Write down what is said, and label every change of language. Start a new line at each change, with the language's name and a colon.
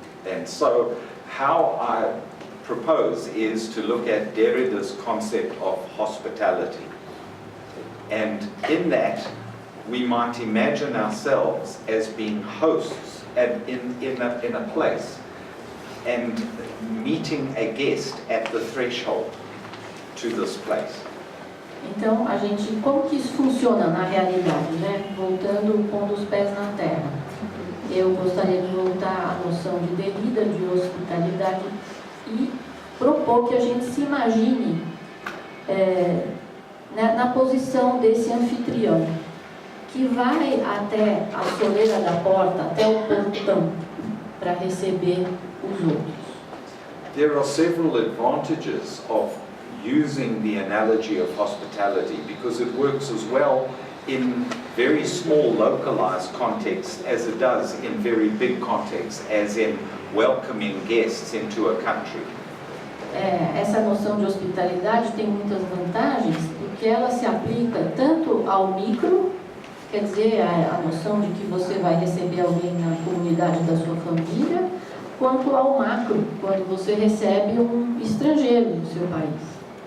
English: And so how I propose is to look at Derrida's concept of hospitality. And in that, we might imagine ourselves as being hosts in a place and meeting a guest at the threshold to this place.
Portuguese: Então, como que isso funciona na realidade, né? Voltando, pondo os pés na terra. Eu gostaria de voltar à noção de Derrida, de hospitalidade, e propor que a gente se imagine na posição desse anfitrião, que vai até a soleira da porta, até o portão, para receber os outros.
English: There are several advantages of using the analogy of hospitality because it works as well in very small localized contexts as it does in very big contexts, as in welcoming guests into a country.
Portuguese: Essa noção de hospitalidade tem muitas vantagens porque ela se aplica tanto ao micro, quer dizer, a noção de que você vai receber alguém na comunidade da sua família, quanto ao macro, quando você recebe um estrangeiro no seu país.